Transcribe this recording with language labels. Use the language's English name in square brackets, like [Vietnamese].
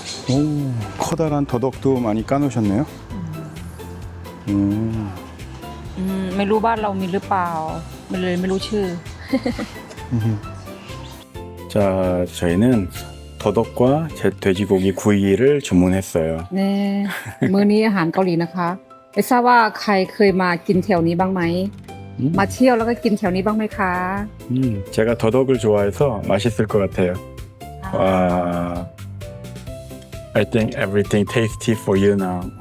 [Korean] 오, 커다란 더덕도 많이 까놓으셨네요. [Thai] ไม่รู้บ้านเรามีหรือเปล่ามันเลยไม่รู้ชื่อ [Korean] 자, 저희는 더덕과 돼지고기 구이를 주문했어요. [Thai] เน่มื้อนี้อาหารเกาหลีนะคะไม่ทราบว่าใครเคยมากินแถวนี้บ้างไหม มาเที่ยวแล้วก็กินแถวนี้บ้างไหมคะ [Korean] 제가 더덕을 좋아해서 맛있을 것 같아요. [English] 와, I think everything tasty for you now.